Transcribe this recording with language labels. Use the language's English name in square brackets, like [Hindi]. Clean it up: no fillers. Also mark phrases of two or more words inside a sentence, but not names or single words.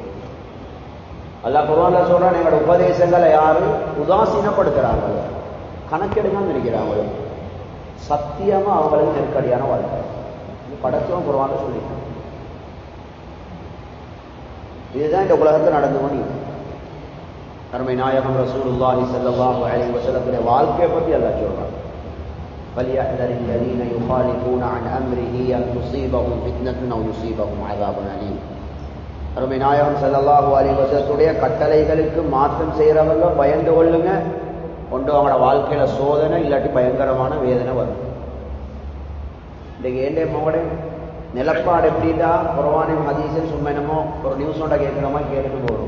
[Tamil] அல்லாஹ் குர்ஆன்ல சொல்கிறான், எங்களோட உபதேசங்களை யாரு உதாசீனப்படுத்துகிறாங்களோ, கணக்கெடுக்காமல் இருக்கிறாங்களோ சத்தியமா அவங்களுக்கு நெருக்கடியான வாழ்க்கை. படைச்சவன் குர்ஆன்ல சொல்லிட்டான். இதுதான் இந்த உலகத்தில் நடந்து கொண்டு அருமை நாயகம் [Arabic] رسول الله صلى الله عليه وسلم [Tamil] வாழ்க்கையை பற்றி அல்லாஹ் சொல்றான். [Arabic] فَلْيَحْذَرِ الَّذِينَ يُخَالِفُونَ عَنْ أَمْرِهِ أَنْ تُصِيبَهُمْ فِتْنَةٌ أَوْ يُصِيبَهُمْ عَذَابٌ أَلِيمٌ. [Tamil] அருமை நாயகம் [Arabic] صلى الله عليه [Tamil] வஸல்லத்துடைய கட்டளைகளுக்கு மாற்றம் செய்கிறவங்க பயந்து கொள்ளுங்க, கொண்டு அவங்களோட வாழ்க்கையில சோதனை இல்லாட்டி பயங்கரமான வேதனை வரும். இன்றைக்கு ஏண்டே மோட நிலப்பாடு எப்படின்னா, குர்ஆனையும் ஹதீஸையும் சும்மா என்னமோ ஒரு நியூஸோட கேட்குற மாதிரி கேட்டுட்டு போகிறோம்.